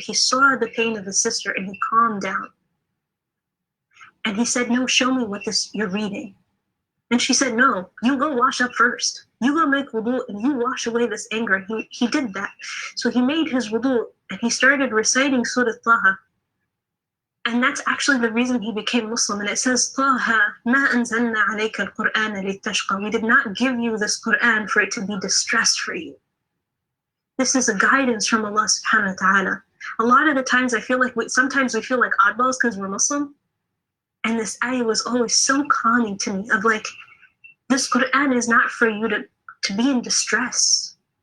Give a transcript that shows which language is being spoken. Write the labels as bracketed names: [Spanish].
[English] He saw the pain of his sister and he calmed down. And he said, no, show me what you're reading. And she said, no, you go wash up first. You go make wudu and you wash away this anger. He did that. So he made his wudu and he started reciting Surah Taha. And that's actually the reason he became Muslim. And it says, [Arabic] طه ما أنزلنا عليك القرآن لتشقى. [English] We did not give you this Quran for it to be distress for you. This is a guidance from Allah subhanahu wa ta'ala. A lot of the times I feel like sometimes we feel like oddballs because we're Muslim. And this ayah was always so calming to me of like, this Quran is not for you to be in distress.